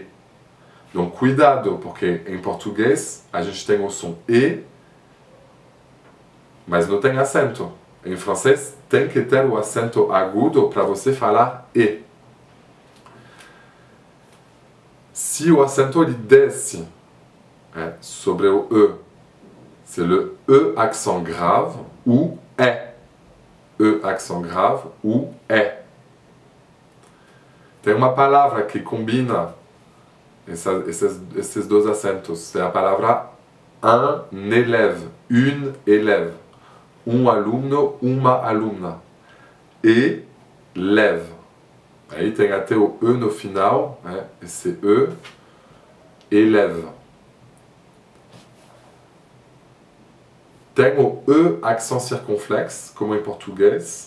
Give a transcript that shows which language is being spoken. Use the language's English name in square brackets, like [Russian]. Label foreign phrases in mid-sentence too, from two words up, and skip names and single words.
[Portuguese] Então, cuidado, porque em português a gente tem o som E, mas não tem acento. Em francês tem que ter o acento agudo para você falar E. Se o acento ele desce sobre o E, [French] c'est le E accent grave ou E. E accent grave ou E. [Portuguese] Tem uma palavra que combina esses dois acentos. É a palavra [French] un élève, une élève. [Portuguese] Um aluno, uma alumna. Élève. Aí tem até o E no final, esse E, élève. Tem o [French] E accent circonflexe, [Portuguese] como em português.